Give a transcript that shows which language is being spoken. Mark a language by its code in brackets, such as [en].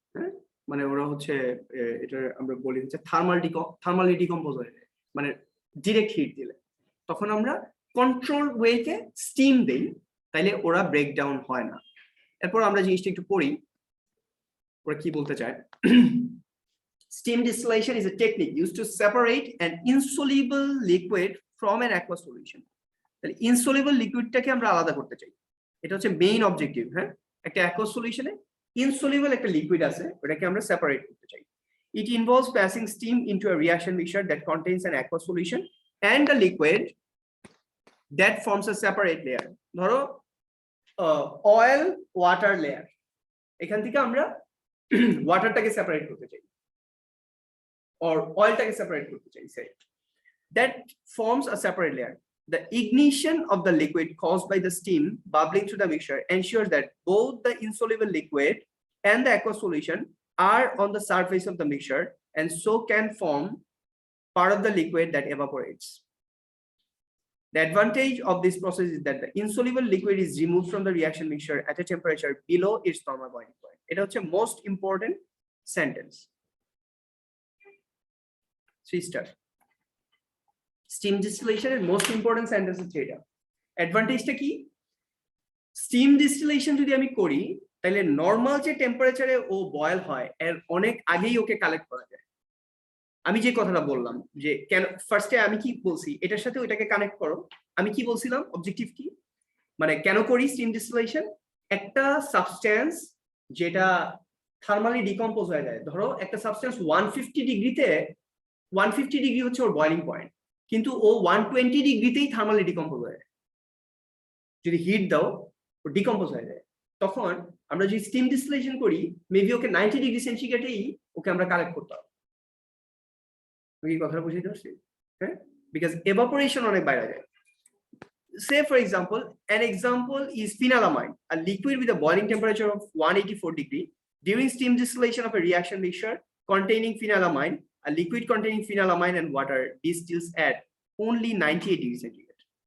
[bn] হ্যাঁ, মানে ওরা হচ্ছে এটা আমরা বলি হচ্ছে থার্মালি ডিকম্পোজ হয়ে যায়, মানে ডিরেক্ট হিট দিলে। তখন আমরা কন্ট্রোল ওয়েতে স্টিম দেই, তাইলে ওরা ব্রেকডাউন হয় না। এরপর আমরা জিনিসটা একটু পড়ি, ওরা কি বলতে চায়। [en] Steam distillation is a technique used to separate an insoluble liquid from an aqueous solution. [bn] তাহলে ইনসলিবল লিকুইডটাকে আমরা আলাদা করতে চাই, এটা হচ্ছে মেইন অবজেক্টিভ। হ্যাঁ, একটা aqueous সলিউশনে ইনসলিবল একটা লিকুইড আছে, ওটাকে আমরা সেপারেট করতে চাই। [en] It involves passing steam into a reaction mixture that contains an aqueous solution and a liquid that forms a separate layer. [bn] ধরো অয়েল ওয়াটার লেয়ার, এখান থেকে আমরা ওয়াটারটাকে সেপারেট করতে চাই, or oilটাকে সেপারেট করতে চাই, [en] say that forms a separate layer. The ignition of the liquid caused by the steam bubbling through the mixture ensures that both the insoluble liquid and the aqueous solution are on the surface of the mixture and so can form part of the liquid that evaporates. The advantage of this process is that the insoluble liquid is removed from the reaction mixture at a temperature below its normal boiling point. It is the most important sentence. 3 star. Steam distillation is most important sentence is এটা। [bn] অ্যাডভান্টেজটা কি? Steam distillation যদি আমি করি, তাহলে normal যে টেম্পারেচারে ও boil হয় এর অনেক আগেই ওকে কালেক্ট করা যায়। আমি যে কথাটা বললাম যে কেন ফার্স্টে আমি কি বলছি, এটার সাথে ওইটাকে কানেক্ট করো। আমি কি বলছিলাম, অবজেক্টিভ কি, মানে কেন করি স্টিম ডিস্টিলেশন? একটা সাবস্টেন্স যেটা থার্মালি ডিকম্পোজ হয়ে যায়, ধরো একটা সাবস্টেন্স 150 ডিগ্রিতে, 150 ডিগ্রি হচ্ছে ওর বয়লিং পয়েন্ট, কিন্তু ও 120 ডিগ্রিতেই থার্মালি ডিকম্পোজ হয়ে যায়। যদি হিট দাও ও ডিকম্পোজ হয়ে যায়। তখন আমরা যদি স্টিম ডিস্টিলেশন করি, মেবি ওকে 90 ডিগ্রি সেন্টিগ্রেডেই ওকে আমরা কালেক্ট করতে হবে। আমি কি কথাটা বুঝতে পারছি? হ্যাঁ, [en] because evaporation [bn] অনেক বাইরে যায়। [en] Say for example, an example is phenylamine, a liquid with a boiling temperature of 184 degree. During steam distillation of a reaction mixture containing phenylamine, a liquid containing phenylamine and water distills at only 98 degrees centigrade.